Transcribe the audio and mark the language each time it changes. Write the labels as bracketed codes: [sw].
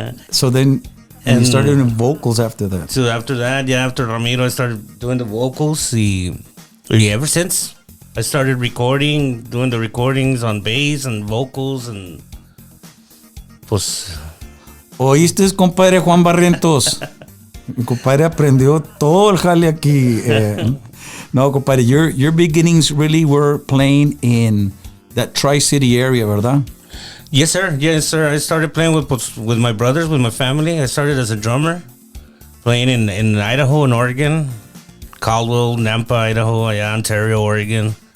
[en] So then you started doing vocals after that. So after Ramiro, I started doing the vocals. Ever since I started doing the recordings on bass and vocals and pues. [es] ¿Oíste, compadre Juan Barrientos? Mi compadre aprendió todo el jale aquí. [en] No, compadre, your beginnings really were playing in that Tri-City area, [es] ¿verdad? [en] Yes, sir. I started playing with my brothers, with my family. I started as a drummer, playing in Idaho and Oregon, Caldwell, Nampa, Idaho, Ontario, Oregon.